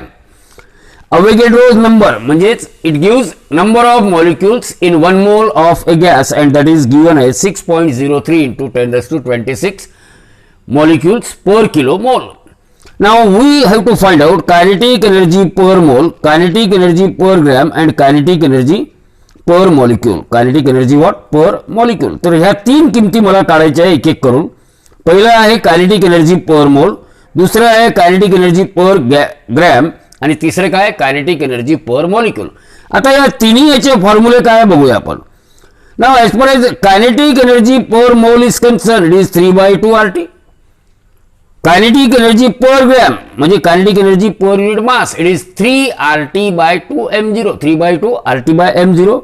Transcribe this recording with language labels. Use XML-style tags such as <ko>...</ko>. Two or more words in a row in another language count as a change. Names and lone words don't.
<en>Avogadro's number म्हणजेच it gives number of molecules in 1 mole of a gas and that is given as 6.03 into 10 raised to 26 molecules per kilomole. Now we have to find out kinetic energy per mole, kinetic energy per gram and kinetic energy per molecule. Kinetic energy what? Per molecule.</en> <mr>तर ह्या तीन किमती मला काढायच्या आहे एक एक करून. पहिला आहे</mr> <en>kinetic energy per mole,</en> <mr>दुसरा आहे</mr> <en>kinetic energy per gram</en> <mr>आणि तिसरे काय</mr> <en>kinetic energy per molecule.</en> <mr>आता या तिन्ही याचे फॉर्म्युले काय बघूया आपण.</mr> <en>now as per as kinetic energy per mole is concern it is 3/2 RT. kinetic energy per gram म्हणजे kinetic energy per unit mass it is 3 RT/2 m0, 3/2 RT/m0.</en>